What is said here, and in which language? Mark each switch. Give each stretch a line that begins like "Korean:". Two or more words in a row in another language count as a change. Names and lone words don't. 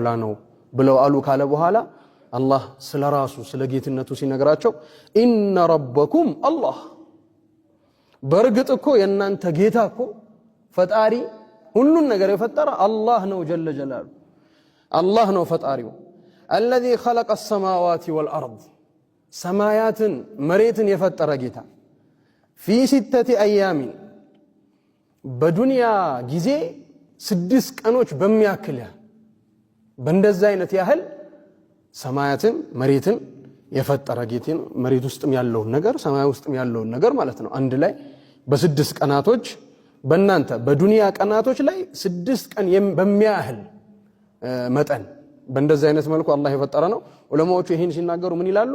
Amharic: ነው ብለው አሉ ካለ በኋላ አላህ ስለራሱ ስለ ጌትነቱ ሲነግራቸው
Arabic: إن ربكم
Amharic: አላህ በርግጥ እኮ የናንተ ጌታ እኮ ፈጣሪ ሁሉን ነገር የፈጠረ አላህ ነው
Arabic: جل جلاله
Amharic: አላህ ነው ፈጣሪው
Arabic: الذي خلق السماوات والارض
Amharic: ሰማያትን መሬትን የፈጠረ ጌታ
Arabic: في 6 ايام
Amharic: በዱንያ ጊዜ 6 ቀኖች በሚያክል በእንደዛ አይነት ያህል ሰማያትን መሬትን የፈጠረ ጌታን መሬት ውስጥም ያለውን ነገር ሰማይ ውስጥም ያለውን ነገር ማለት ነው አንድ ላይ በ6 ቀናቶች በእናንተ በዱንያ ቀናቶች ላይ 6 ቀን በሚያህል መጠን በእንደዛ አይነት መልኩ አላህ የፈጠረ ነው። ዑለማዎቹ ይሄን ሲናገሩ ምን ይላሉ?